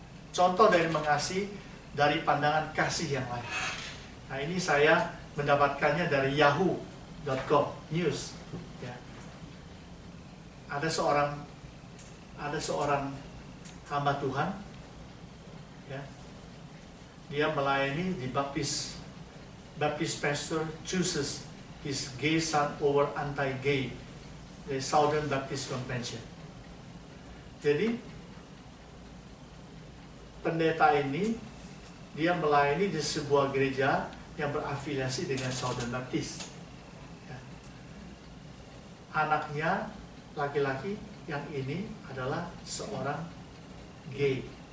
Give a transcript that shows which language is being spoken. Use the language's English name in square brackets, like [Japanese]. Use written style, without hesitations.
[Indonesian] Contoh dari mengasihi dari pandangan kasih yang lain. Nah, ini saya mendapatkannya dari yahoo.com news. Ya. Ada seorang hamba Tuhan, ya. Dia melayani di [English] Baptist pastor chooses his gay son over anti-gay. The Southern Baptist Convention. [Indonesian] Jadi pendeta ini dia melayani di sebuah gereja yang berafiliasi dengan Southern Baptist. Ya. Anaknya laki-laki yang ini adalah seorang gay.